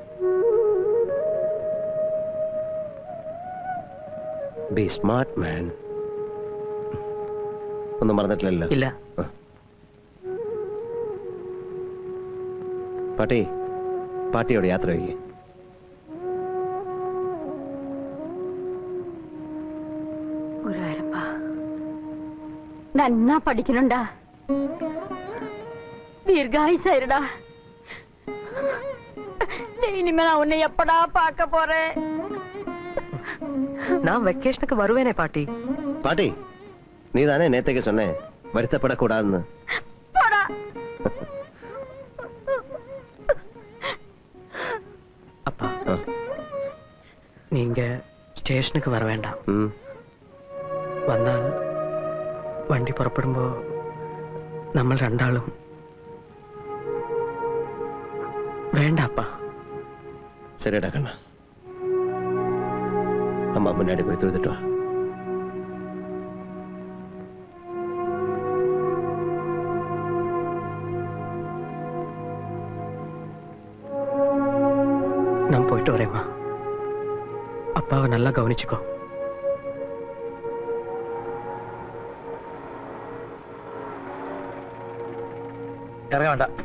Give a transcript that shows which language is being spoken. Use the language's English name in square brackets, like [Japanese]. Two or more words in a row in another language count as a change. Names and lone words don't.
[English] Be smart, man. [Malayalam] ഒന്നും മറന്നിട്ടില്ലല്ലോ? ഇല്ല. പാട്ടി, പാട്ടിയോട് യാത്ര വയ്ക്കേ. [Tamil] நன்னா படிக்கணும்டா, தீர்காயுசாயிருடா. இனிமே நான் உன்னை எப்படா பார்க்க போறேன்? நான் வெக்கேஷனுக்கு வருவேனே பாட்டி. பாட்டி, நீ தானே நேத்தைக்கு சொன்னேன் வருத்தப்படக்கூடாதுன்னு. அப்பா, நீங்க ஸ்டேஷனுக்கு வர வேண்டாம். [Malayalam] വന്നാൽ വണ്ടി പുറപ്പെടുമ്പോ നമ്മൾ രണ്ടാളും വേണ്ട അപ്പാ. [Tamil] சரிடா கண்ணா, அம்மா முன்னாடி போய் தொழுதுட்டு வா. நான் போயிட்டு வரேம்மா. அப்பாவை நல்லா கவனிச்சுக்கோ. [Malayalam] ഇറങ്ങ വേണ്ട.